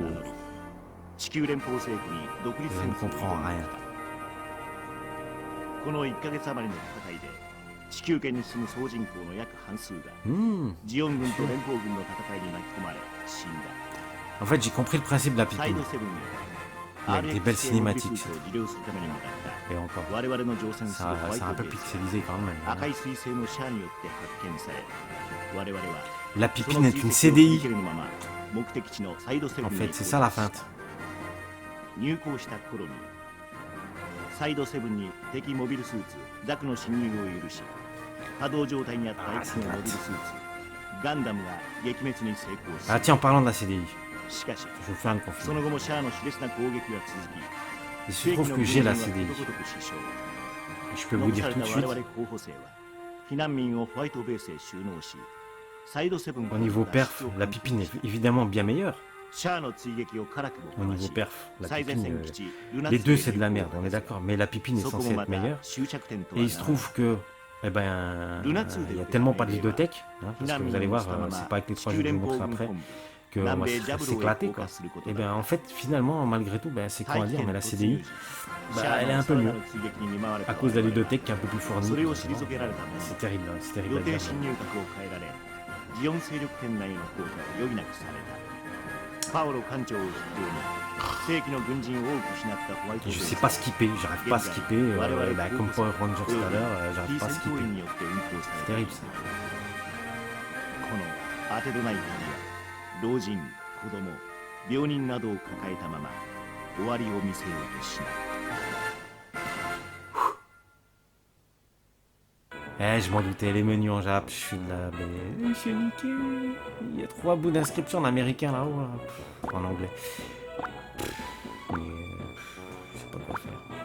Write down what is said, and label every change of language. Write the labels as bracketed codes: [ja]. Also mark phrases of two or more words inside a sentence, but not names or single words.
[fr] Je ne comprends rien. [ja] 地球圏に住む総人口の約半数が ジオン軍と連邦軍の戦いに巻き込まれ死んだ。 [fr] En fait, j'ai compris le principe de la [ja] サイ [fr] pipine. [ja] ドセブンに [fr] Avec des belles cinématiques. [ja] を利用するために向かっ [fr] Et encore. [ja] た我々の乗船する [fr] Ça, [ja] ホワイ [fr] c'est un [ja] ト [fr] peu [ja] ベース [fr] pixelisé quand même. [ja] 赤い彗星のシャアによって発見され我々は [fr] La [ja] そ [fr] pipine [ja] の [fr] est une [ja] 追跡を続 [fr] CDI. [ja] けるまま目的地のサイドセブ [fr] En [ja] ンに [fr] fait, c'est ça la feinte. [ja] 入港した頃にサイドセブンに敵モビルスーツザクの侵入を許し稼働状態にあったいくつのモビルスーツガンダムが撃滅に成功す [fr] Ah [ja] る [fr] tiens, en parlant de la CDI, [ja] しかし [fr] je vais vous faire une [ja] その [fr] confusion. [ja] 後もシャアの熾烈な攻撃が続き [fr] Il se trouve que j'ai la CDI. [ja] ことごとく死傷 [fr] Je peux vous [ja] 残さ [fr] dire [ja] れ [fr] tout [ja] た [fr] de [ja] 我 [fr] suite, [ja] 々候補生は避難民をホワイトベースへ収納しサイドセブン [fr] au niveau perf, la pipine est évidemment bien meilleure. [ja] シャアの追撃を辛くも [fr] Au [ja] かわ [fr] niveau [ja] し [fr] perf, la [ja] 最前 [fr] pipine, [ja] 線基地ルナ [fr] les [ja] ツ [fr] deux [ja] へ [fr] c'est de la [ja] 入 [fr] merde, [ja] 港 [fr] on est d'accord. Mais la pipine est [ja] そこ [fr] censée [ja] もま [fr] être [ja] た [fr] meilleure. [ja] 終着点と [fr] Et [ja] は [fr] il se [ja] ならない [fr] trouve que, eh ben, il y a tellement pas de ludothèque, hein, parce que vous allez voir, c'est pas avec les 3 jeux que je vous montre après, que on va s'éclater quoi. Et ben en fait, finalement, malgré tout, ben, c'est con à dire, mais la CDI, bah, elle est un peu mieux. À cause de la ludothèque qui est un peu plus fournie. [ja] それを退けられたのは [fr] C'est terrible, hein, c'est terrible [ja] 予 [fr] à [ja] 定 [fr] dire. [ja] 侵入角を変えられジオン勢力圏内の効果を余儀なくされたパオロ艦長を筆頭に正規の軍人を多く失ったホワイトベー [fr] Je [ja] ス [fr] sais pas skipper, j'arrive pas à skipper, bah, comme Power Rangers tout à l'heure, j'arrive pas à [ja] 非戦闘 [fr] skipper. [ja] 員によって運行さ [fr] C'est [ja] れ [fr] terrible [ja] た [fr] ça. [ja] この当てどない旅は老人子供病人などを抱えたまま終わりを見せようとしない [fr] Eh, je m'en doutais, les menus en Jap, je suis là, mais je suis niqué. Il y a 3 bouts d'inscription en américain là-haut, là. En anglais. Mais je sais pas quoi faire.